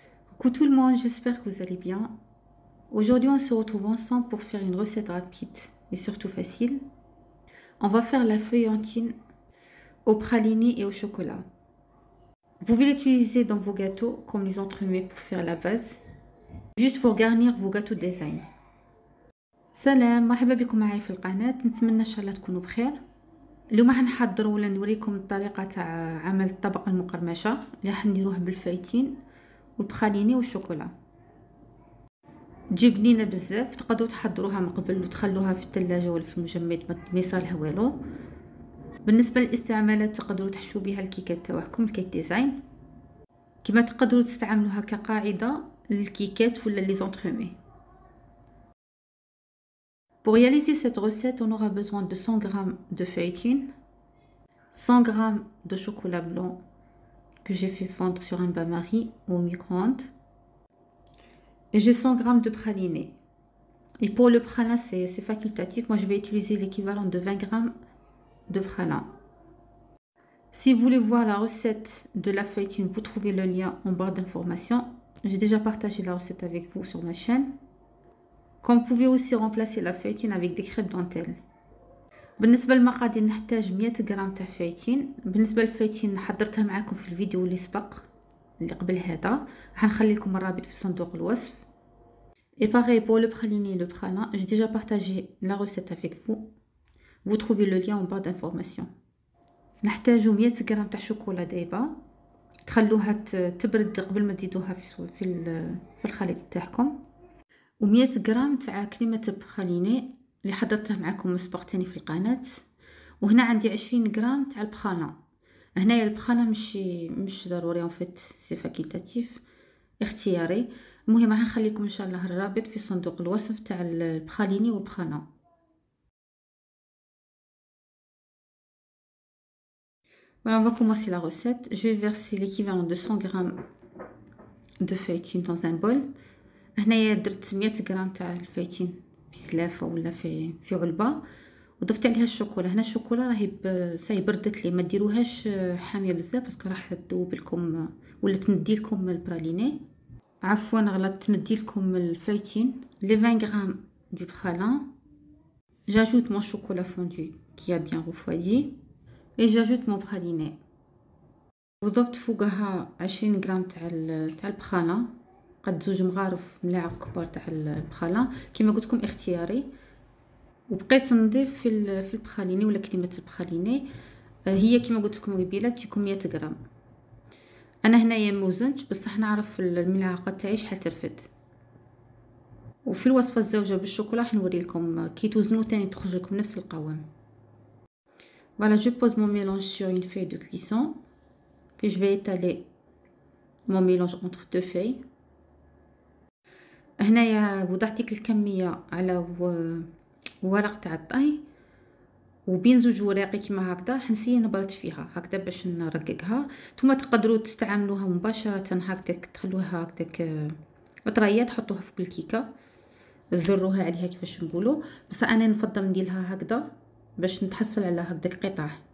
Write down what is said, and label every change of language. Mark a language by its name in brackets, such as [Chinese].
[French] Coucou tout le monde, j'espère que vous allez bien. Aujourd'hui, on se retrouve ensemble pour faire une recette rapide et surtout facile. On va faire la feuillantine au praliné et au chocolat. Vous pouvez l'utiliser dans vos gâteaux comme les entremets pour faire la base, juste pour garnir vos gâteaux design. [Arabic] سلام، مرحبا بكم معايا في القناة. نتمنى ان شاء الله تكونوا بخير. اليوم حنحضر ولا نوريكم الطريقة تاع عمل الطبق المقرمشة اللي حنديروه بالفايتين والبخاليني والشوكولا. تجي بنينه بزاف، تقدروا تحضروها من قبل وتخلوها في الثلاجه ولا في المجمد ما يصالها والو. بالنسبه للاستعمالات تقدروا تحشوا بها الكيكات تاعكم، الكيك ديزاين، كما تقدروا تستعملوها كقاعده للكيكات ولا لي زونترومي. [French] Pour réaliser cette recette, on aura besoin de 100 g de feuilletine, 100 g de chocolat blanc que j'ai fait fondre sur un bain-marie ou au micro-ondes, et j'ai 100 g de praliné. Et pour le pralin, c'est facultatif. Moi, je vais utiliser l'équivalent de 20 g de pralin. Si vous voulez voir la recette de la feuilletine, vous trouvez le lien en barre d'information. J'ai déjà partagé la recette avec vous sur ma chaîne. Comme vous pouvez aussi remplacer la feuilletine avec des crêpes dentelles. [Arabic] بالنسبة للمقادير نحتاج 100 غرام تاع فايتين. بالنسبة للفايتين حضرتها معكم في الفيديو اللي سبق اللي قبل هذا، حنخلي لكم الرابط في صندوق الوصف. [French] Et pareil pour le praliné et le pralin, j'ai déjà partagé la recette avec vous. Vous trouvez le lien en barre d'information. [Arabic] نحتاجو 100 غرام تاع شوكولا دايبه، تخلوها تبرد قبل ما تزيدوها في الخليط تاعكم، و100 غرام تاع كريمه البخاليني اللي حضرتها معكم مسبق تاني في القناه. وهنا عندي 20 غرام تاع البخالان. هنايا البخالان مش ضروري، [French] ان فيت سي فاكولتاتيف، [Arabic] اختياري. المهم راح نخليكم ان شاء الله الرابط في صندوق الوصف تاع البخاليني والبخالان. [French] Voilà, on va commencer la recette. Je vais verser l'équivalent de 100 g de feuilletine dans un bol. [Arabic] هنايا درت 100 غرام تاع الفايتين في سلافه ولا في علبه، وضفت عليها الشوكولا. هنا الشوكولا راهي ساي بردت لي، ما ديروهاش حاميه بزاف باسكو راح تذوب لكم ولا تندي لكم البراليني. عفوا غلطت، تندي لكم الفايتين. [French] les 20 g du pralin. J'ajoute mon chocolat fondu qui a bien refroidi et j'ajoute mon praliné. [Arabic] وضفت فوقها 20 غرام تاع البخالان، قد 2 مغارف ملاعق كبار تاع البخالان كما قلت لكم اختياري. وبقيت نضيف في البخاليني ولا كريمه البخاليني، هي كما قلت لكم قبيله تجيكم 100 غرام. انا هنايا موزنتش بصح نعرف الملعقه تاعي شحال ترفد. وفي الوصفه الزوجه بالشوكولا راح نوري لكم كي توزنوا تاني تخرج لكم نفس القوام. [French] Voilà, je pose mon mélange sur une feuille de cuisson, puis je vais étaler mon mélange entre deux feuilles. [Arabic] هنايا وضعت ديك الكميه على ورق تاع الطهي، وبين زوج وراقي كيما هكذا حنسيي نبرد فيها هكذا باش نرققها. نتوما تقدروا تستعملوها مباشره هكذاك، تخلوها هكذاك طريه تحطوها فوق الكيكه، تذروها عليها كيفاش نقولوا، بس انا نفضل نديرها هكذا باش نتحصل على هكذاك قطع.